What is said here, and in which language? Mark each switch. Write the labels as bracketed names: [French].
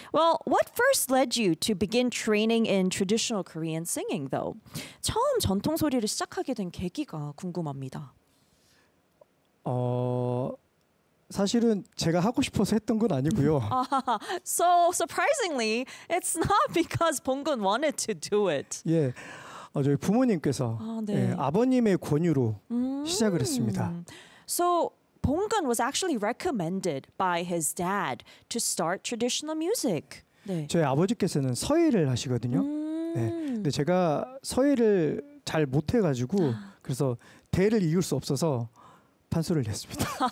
[English] Well, what first led you to begin training in traditional Korean singing though? [Korean] 처음 전통 소리를 시작하게 된 계기가 궁금합니다. 사실은 제가 하고 싶어서 했던 건 아니고요. [English] So surprisingly, it's not because 봉근 wanted to do it. [Korean] 예, 저희 부모님께서 네. 예, 아버님의 권유로 시작을 했습니다. [English] So Bongun was actually recommended by his dad to start traditional music. [Korean] 네. 저희 아버지께서는 서예를 하시거든요. 네. 근데 제가 서예를 잘 못해 가지고 그래서 대를 이을 수 없어서 판소를 했습니다.